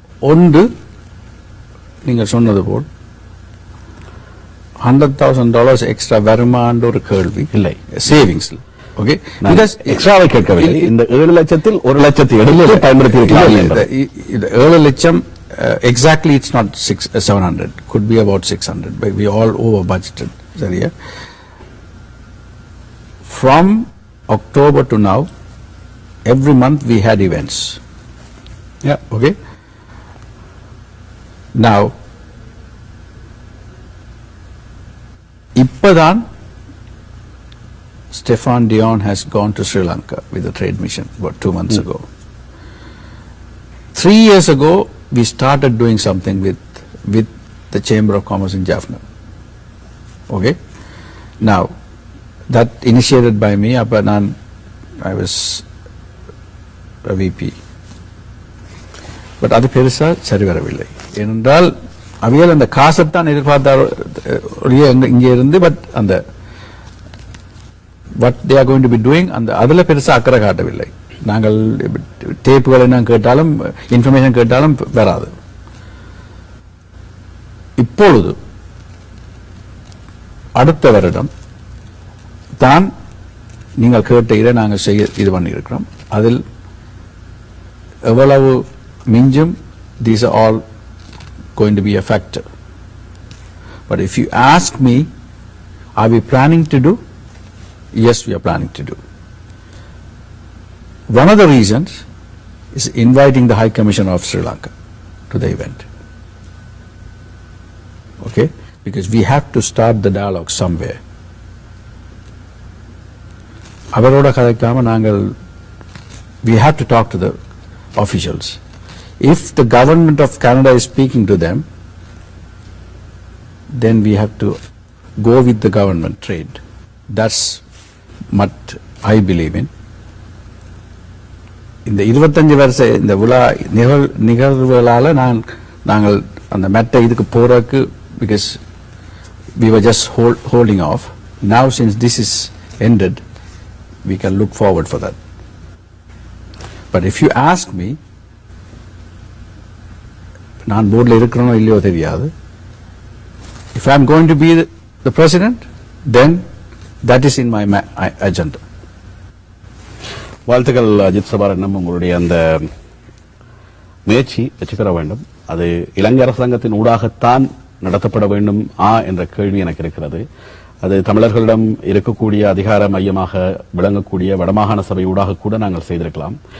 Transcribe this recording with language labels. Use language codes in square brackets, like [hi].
[ta] ஒன்று நீங்கள் சொன்னது போல் $100,000 எக்ஸ்ட்ரா வருமான்ற ஒரு கேள்வி இல்லை. சேவிங்ஸ் ஓகே, எக்ஸ்ட்ராவை கேட்கவில்லை. இந்த 7 லட்சத்தில் 1 லட்சத்தை எடுத்து பயன்படுத்தி இருக்கலாம். 7 லட்சம் [en] exactly it's not 700, could be about 600, but we all over budgeted. [ta] சரியா? [en] From October to now, every month we had events. Yeah, okay. Now, [ta] இப்பதான் [en] Stefan Dion has gone to Sri Lanka with a trade mission about 2 months ago. 3 years ago, we started doing something with the Chamber of Commerce in Jaffna. Okay? Now, that initiated by me, I was a VP. [ta] But அது பெருசா சரி வரவில்லை. ஏனென்றால் அவையால் அந்த காசத்தான் எதிர்பார்த்தார் இங்கே இருந்து, but அந்த [en] what they are going to be doing [ta] அந்த அதுல பெருசா அக்கறை காட்டவில்லை. நாங்கள் டேப்புகளை நான் கேட்டாலும் இன்ஃபர்மேஷன் கேட்டாலும் வராது. இப்பொழுது அடுத்த வருடம் தான் நீங்கள் கேட்ட இதை நாங்கள் செய்ய இது பண்ணியிருக்கிறோம். அதில் எவ்வளவு மிஞ்சும், [en] these are all going to be a factor. But if you ask me, are we planning to do? Yes, we are planning to do. One of the reasons is inviting the High Commissioner of Sri Lanka to the event. Okay? Because we have to start the dialogue somewhere. [ta] அவரோட கதைக்காம நாங்கள் [en] we have to talk to the officials. If the government of Canada is speaking to them, then we have to go with the government trade. That's what I believe in. [ta] இந்த 25 வருஷ இந்த விழா நிகழ்வுகளால நாங்கள் அந்த மெட்டை இதுக்கு போறதுக்கு, [en] because we were just holding off. Now since this is ended, we can look forward for that. But if you ask me, [ta] நான் போர்டில் இருக்கிறனோ இல்லையோ தெரியாது. [en] If I am going to be the president, then that is in my agenda. [ta] வாழ்த்துக்கள் அஜித் சபாரட்னம். உங்களுடைய அந்த முயற்சி வெற்றி பெற வேண்டும். அது இலங்கை அரசாங்கத்தின் ஊடாகத்தான் நடத்தப்பட வேண்டும் என்ற கேள்வி எனக்கு இருக்கிறது. அது தமிழர்களிடம் இருக்கக்கூடிய அதிகார மையமாக விளங்கக்கூடிய வடமாகாண சபை ஊடாக கூட நாங்கள் செய்திருக்கலாம்.